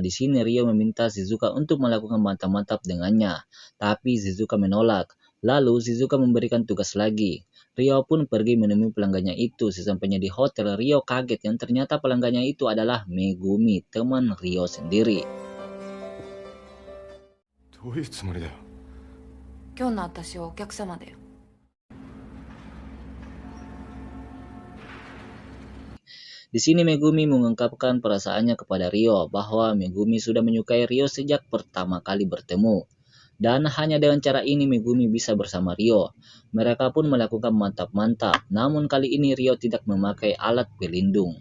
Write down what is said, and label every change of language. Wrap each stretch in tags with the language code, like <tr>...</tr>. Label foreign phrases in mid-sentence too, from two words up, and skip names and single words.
<id>Di sini Ryo meminta Shizuka untuk melakukan mantap-mantap dengannya, tapi Shizuka menolak. Lalu Shizuka memberikan tugas lagi. Ryo pun pergi menemui pelanggannya itu. Sesampainya di hotel, Ryo kaget yang ternyata pelanggannya itu adalah Megumi, teman Ryo sendiri.</id> <ja>どういうつもりだよ。今日の私はお客様だよ。</ja> <id>Di sini Megumi mengungkapkan perasaannya kepada Ryo bahwa Megumi sudah menyukai Ryo sejak pertama kali bertemu. Dan hanya dengan cara ini Megumi bisa bersama Ryo. Mereka pun melakukan mantap-mantap, namun kali ini Ryo tidak memakai alat pelindung.</id>